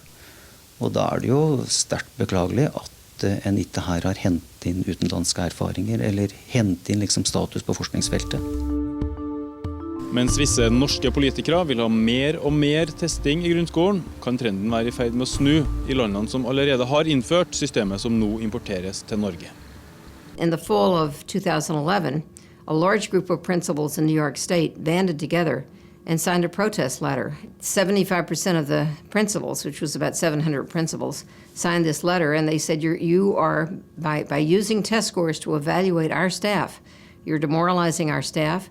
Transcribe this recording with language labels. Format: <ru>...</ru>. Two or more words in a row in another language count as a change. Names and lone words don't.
<no>Og da er det jo sterkt beklagelig at en ikke her har hentet inn utenlandske erfaringer, eller hentet inn liksom status på forskningsfeltet. Mens visse norske politikere vil ha mer og mer testing i grunnskolen, kan trenden være i ferd med å snu i landene som allerede har innført systemet som nå importeres til Norge.</no> <en>In the fall of 2011, a large group of principals in New York State banded together and signed a protest letter. 75% of the principals, which was about 700 principals, signed this letter, and they said you are by using test scores to evaluate our staff, You're demoralizing our staff.</en>